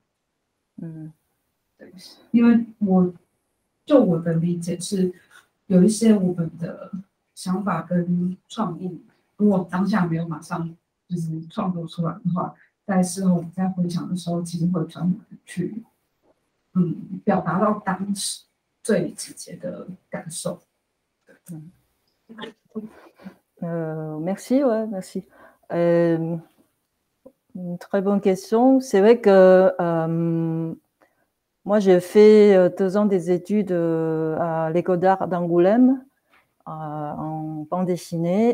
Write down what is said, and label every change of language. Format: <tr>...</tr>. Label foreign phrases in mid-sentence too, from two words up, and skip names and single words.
<zh>对，因为我的理解是，有一些我们的想法跟创意，如果当下没有马上就是创作出来的话，在事后在回想的时候，其实会专门去表达到当时最直接的感受。</zh> <fr>Merci, ouais, merci. Une très bonne question. C'est vrai que moi, j'ai fait 2 ans des études à l'École d'art d'Angoulême en bande dessinée.</fr>